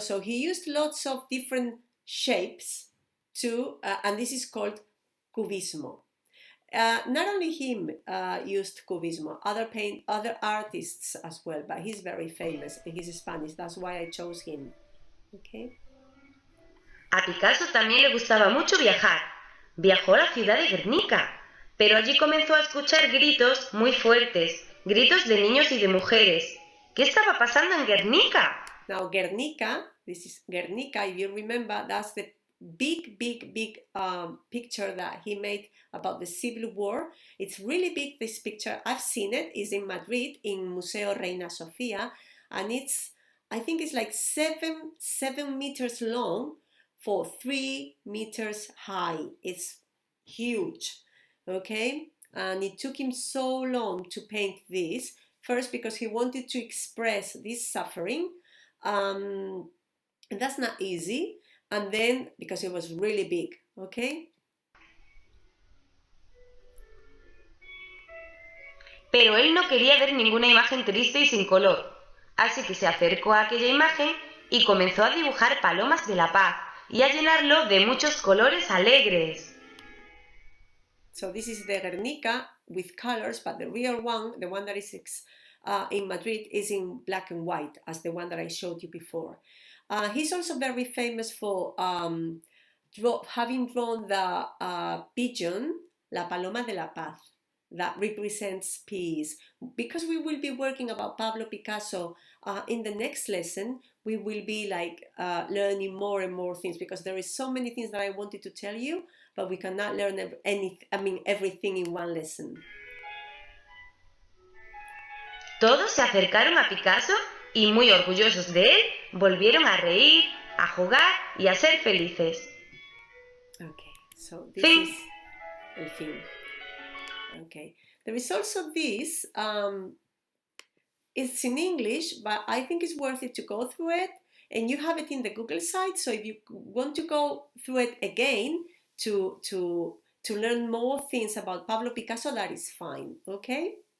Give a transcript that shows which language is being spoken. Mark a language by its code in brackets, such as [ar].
[en] So he used lots of different shapes and this is called cubismo. Not only him used cubismo, other artists as well, but he's very famous. He's Spanish, that's why I chose him. Okay. [es] A Picasso también le gustaba mucho viajar. Viajó a la ciudad de Guernica, pero allí comenzó a escuchar gritos muy fuertes, gritos de niños y de mujeres. ¿Qué estaba pasando en Guernica? [en] Now Guernica, this is Guernica, if you remember, that's the big picture that he made about the Civil War. It's really big, this picture. I've seen it. It's in Madrid, in Museo Reina Sofía, and I think it's like 7 meters long for 3 meters high. It's huge, okay? And it took him so long to paint this, first because he wanted to express this suffering, and that's not easy, and then because it was really big, okay? [es] Pero él no quería ver ninguna imagen triste y sin color, así que se acercó a aquella imagen y comenzó a dibujar palomas de la paz y a llenarlo de muchos colores alegres. [en] So this is the Guernica with colors, but the real one, the one that is in Madrid, is in black and white, as the one that I showed you before. He's also very famous for having drawn the pigeon, [es] la paloma de la paz, [en] that represents peace. Because we will be working about Pablo Picasso in the next lesson, we will be like learning more and more things, because there is so many things that I wanted to tell you, but we cannot learn everything in one lesson. [es] Todos se acercaron a Picasso y, muy orgullosos de él, volvieron a reír, a jugar y a ser felices. [en] Okay, so this [es] Fin. [en] is [es] el fin. [en] Okay, there is also this, it's in English, but I think it's worth it to go through it, and you have it in the Google site, so if you want to go through it again to learn more things about Pablo Picasso, that is fine, okay?